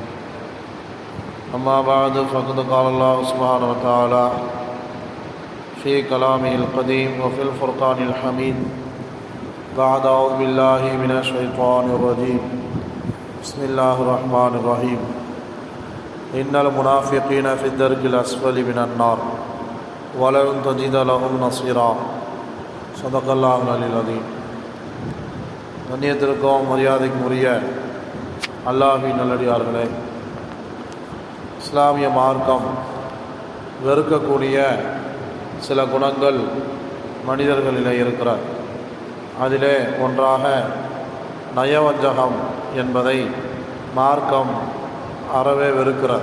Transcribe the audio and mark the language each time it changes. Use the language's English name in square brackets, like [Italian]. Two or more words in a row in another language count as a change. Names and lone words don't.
[Arabic] أما بعد فقد قال الله سبحانه وتعالى في كلامه القديم وفي الفرقان الحميد بعد أعوذ بالله من الشيطان الرجيم بسم الله الرحمن الرحيم إن المنافقين في الدرك الأسفل من النار ولن تجد لهم نصيرا صدق الله العلي العظيم. [Tamil] கண்ணியத்திற்கும் மரியாதைக்கும் உரிய அல்லாஹ்வின் நல்லடியார்களே, இஸ்லாமிய மார்க்கம் வெறுக்கக்கூடிய சில குணங்கள் மனிதர்களிலே இருக்கிறார். அதிலே ஒன்றாக நயவஞ்சகம் என்பதை மார்க்கம் அறவே வெறுக்கிறார்.